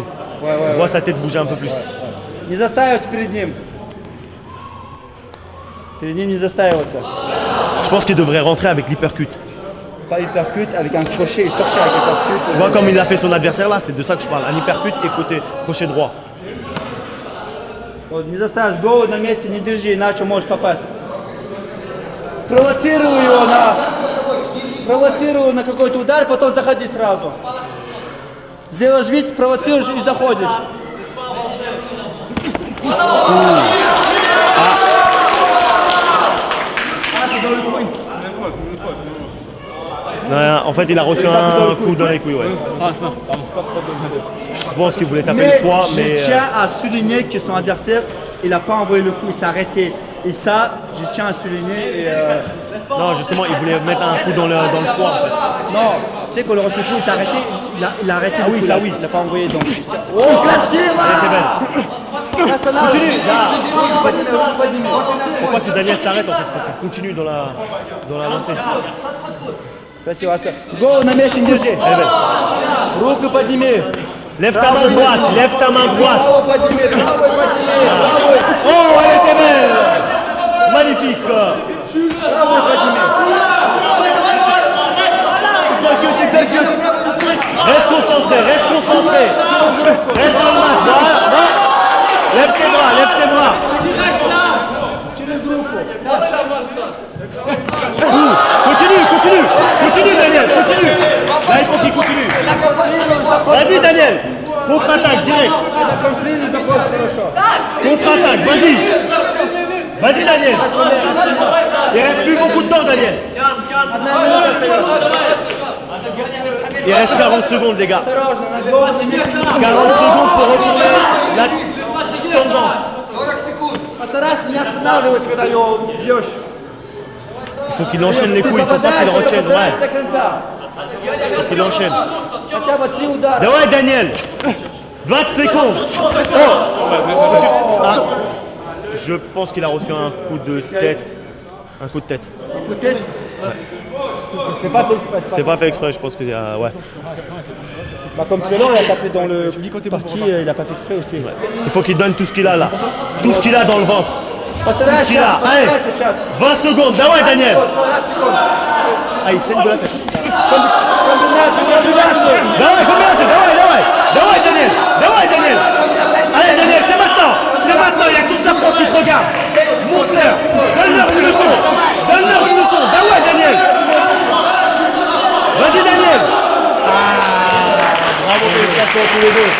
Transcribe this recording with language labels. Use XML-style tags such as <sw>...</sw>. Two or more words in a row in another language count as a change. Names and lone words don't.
<fr>On voit sa tête bouger un peu plus. Je pense qu'il devrait rentrer avec l'hypercut. Pas hypercut, avec un crochet et sortir avec l'hypercut. Tu vois comme il a fait son adversaire là, c'est de ça que je parle. Un hypercut et côté crochet droit.</fr> <ru>Вот, не заставь, голову на месте не держи, иначе можешь попасть. Спровоцируй его на какой-то удар, потом заходи сразу. Сделаешь вид, провоцируешь и заходишь.</ru> <fr>En fait, il a reçu un coup dans les couilles. Ouais. Je pense qu'il voulait taper une fois, mais. Je tiens à souligner que son adversaire, il n'a pas envoyé le coup, il s'est arrêté. Et ça, je tiens à souligner. Non, justement, il voulait mettre un coup dans le foie en fait. Non, tu sais, quand il a reçu le coup, il s'est arrêté. Il a arrêté le coup. Ça oui. Il n'a pas envoyé donc. Oh, classique! Continue! Faut pas que Daniel s'arrête en fait, faut qu'il continue dans la lancée.</fr> <ru>Go, на месте не держи. Руку подними.</ru> <fr>Lève ta main droite, lève ta main droite.</fr> <ru>Правую подними, правую подними.</ru> <fr>Oh, elle était belle! Magnifique!</fr> <ru>Правую подними.</ru> <fr>Reste concentré. Reste dans le match. Voilà. Lève tes bras. Continue Daniel, continue. Là il faut qu'il continue. Vas-y Daniel, contre-attaque direct. Contre-attaque, vas-y Daniel. Il reste plus beaucoup de temps Daniel. Il reste 40 secondes les gars. 40 secondes pour retourner la tendance.</fr> <ru>Постарайся не останавливаться, когда его бьешь.</ru> <fr>Il faut qu'il enchaîne les coups, il faut pas qu'il retienne. Ouais. Il faut qu'il enchaîne.</fr> <ru>Хотя бы 3 удара.</ru> <fr>Ouais Daniel, 20 secondes. Ah. Je pense qu'il a reçu un coup de tête. Peut-être. C'est pas fait exprès. C'est pas fait exprès, je pense que ouais. Bah, comme Trélor, il a tapé dans le parti, il a pas fait exprès aussi. Ouais. Il faut qu'il donne tout ce qu'il a là. Tout ce qu'il a dans le ventre.</fr> <ru>Постарайся сейчас,</ru> <fr>Allez,</fr> <ru>постарайся сейчас.</ru> <fr>20 secondes, давай Daniel.</fr> <ru>20 секунд.</ru> <fr>Ah, il saigne de la tête.</fr> <ru>Комбинацию. Давай Daniel.</ru> <fr>Allez Daniel, c'est maintenant, il y a toute la France qui te regarde. Montre-leur, donne-leur une leçon.</fr> <ru>Давай Daniel. Vas-y Daniel.</ru> <fr>Bravo, félicitations à tous les deux.</fr>